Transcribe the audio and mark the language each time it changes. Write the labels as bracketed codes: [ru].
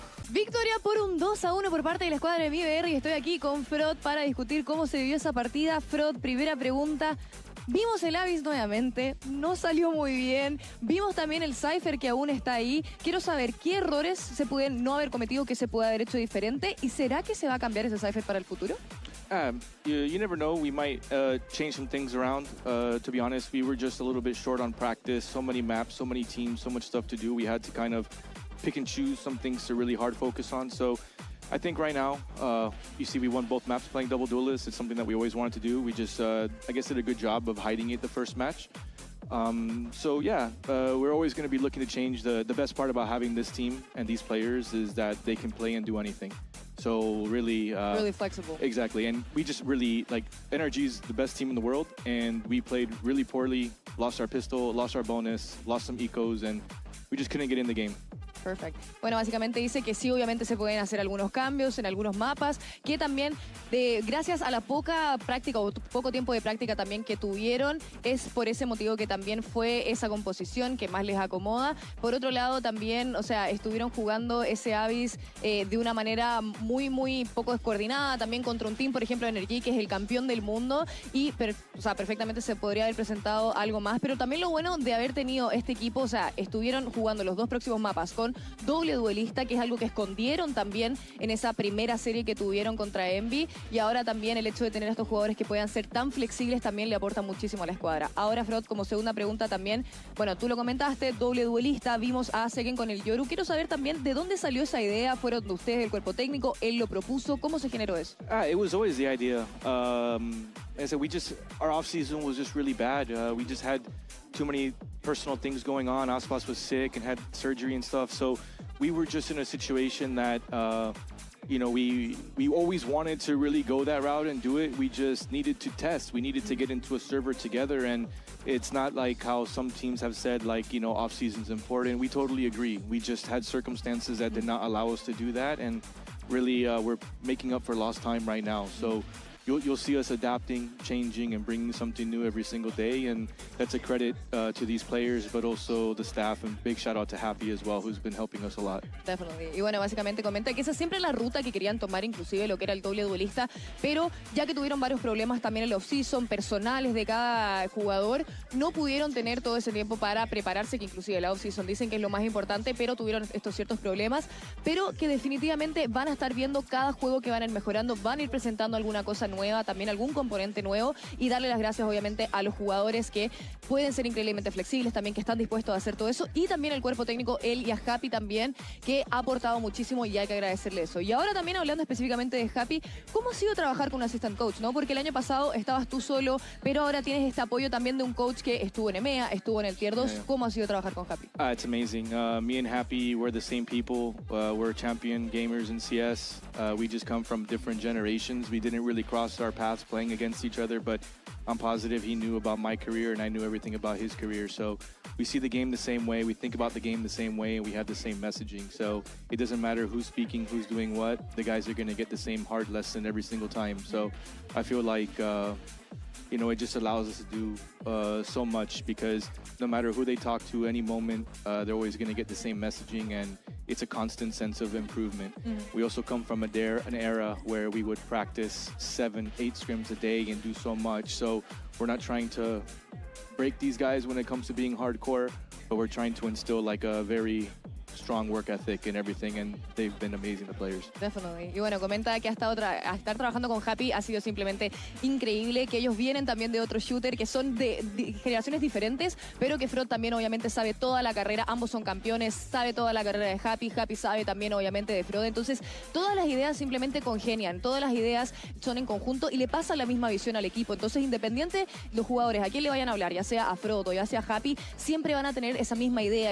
[es] Victoria por un 2-1 por parte de la escuadra de Mibr y estoy aquí con Frod para discutir cómo se vivió esa partida. Frod, primera pregunta. Vimos el Abyss nuevamente, no salió muy bien. Vimos también el Cypher que aún está ahí. Quiero saber qué errores se pueden no haber cometido, que se puede haber hecho diferente. ¿Y será que se va a cambiar ese Cypher para el futuro? [en] You never know. We might change some things around. To be honest, we were just a little bit short on practice. So many maps, so many teams, so much stuff to do. We had to kind of pick and choose some things to really hard focus on. So I think right now, you see we won both maps playing double duelists. It's something that we always wanted to do. We just, I guess, did a good job of hiding it the first match. So yeah, we're always going to be looking to change. The best part about having this team and these players is that they can play and do anything. So really... really flexible. Exactly, and we just really, like, NRG is the best team in the world, and we played really poorly, lost our pistol, lost our bonus, lost some ecos, and we just couldn't get in the game. [es] Perfecto. Bueno, básicamente dice que sí, obviamente se pueden hacer algunos cambios en algunos mapas, que también gracias a la poca práctica o poco tiempo de práctica también que tuvieron, es por ese motivo que también fue esa composición que más les acomoda. Por otro lado también, o sea, estuvieron jugando ese Abyss de una manera muy poco descoordinada, también contra un team, por ejemplo, NRG, que es el campeón del mundo, y o sea, perfectamente se podría haber presentado algo más, pero también lo bueno de haber tenido este equipo, o sea, estuvieron jugando los dos próximos mapas con doble duelista, que es algo que escondieron también en esa primera serie que tuvieron contra Envy, y ahora también el hecho de tener a estos jugadores que puedan ser tan flexibles también le aporta muchísimo a la escuadra. Ahora, Frod, como segunda pregunta también, bueno, tú lo comentaste, doble duelista, vimos a Segen con el Yoru. Quiero saber también de dónde salió esa idea. ¿Fueron ustedes del cuerpo técnico? ¿Él lo propuso? ¿Cómo se generó eso? [en] It was always the idea. And so our off season was just really bad. We just had too many personal things going on. Aspas was sick and had surgery and stuff. So we were just in a situation that, you know, we always wanted to really go that route and do it. We just needed to test. We needed to get into a server together, and it's not like how some teams have said, like, you know, off season's important. We totally agree. We just had circumstances that did not allow us to do that, and really we're making up for lost time right now. So you'll see us adapting, changing, and bringing something new every single day, and that's a credit to these players, but also the staff, and big shout out to Happy as well, who's been helping us a lot. Definitely. [es] Y bueno, básicamente comenta que esa siempre es la ruta que querían tomar, inclusive lo que era el doble duelista, pero ya que tuvieron varios problemas también en el off-season, personales de cada jugador, no pudieron tener todo ese tiempo para prepararse, que inclusive la off-season dicen que es lo más importante, pero tuvieron estos ciertos problemas, pero que definitivamente van a estar viendo cada juego que van a ir mejorando, van a ir presentando alguna cosa nueva, también algún componente nuevo, y darle las gracias obviamente a los jugadores que pueden ser increíblemente flexibles, también que están dispuestos a hacer todo eso, y también el cuerpo técnico, él y a Happy también, que ha aportado muchísimo y hay que agradecerle eso. Y ahora también hablando específicamente de Happy, ¿cómo ha sido trabajar con un assistant coach, no? Porque el año pasado estabas tú solo, pero ahora tienes este apoyo también de un coach que estuvo en EMEA, estuvo en el Tier 2. ¿Cómo ha sido trabajar con Happy? [en] It's amazing. Me and Happy, we're the same people. We're champion gamers in CS. We just come from different generations. We didn't really cross our paths playing against each other, but I'm positive he knew about my career and I knew everything about his career. So we see the game the same way, we think about the game the same way, and we have the same messaging. So it doesn't matter who's speaking, who's doing what, the guys are going to get the same hard lesson every single time. So I feel like, you know, it just allows us to do so much, because no matter who they talk to, any moment, they're always going to get the same messaging, and it's a constant sense of improvement. We also come from an era where we would practice 7-8 scrims a day and do so much. So we're not trying to break these guys when it comes to being hardcore, but we're trying to instill like a very strong work ethic and everything, and they've been amazing, the players. Definitely. [es] Y bueno, comenta que estar trabajando con Happy ha sido simplemente increíble, que ellos vienen también de otro shooter, que son de generaciones diferentes, pero que Frog también obviamente sabe toda la carrera, ambos son campeones, sabe toda la carrera de Happy sabe también obviamente de Frog, entonces todas las ideas simplemente congenian, todas las ideas son en conjunto y le pasan la misma visión al equipo, entonces independiente los jugadores a quién le vayan a hablar, ya sea a Frog o ya sea a Happy, siempre van a tener esa misma idea.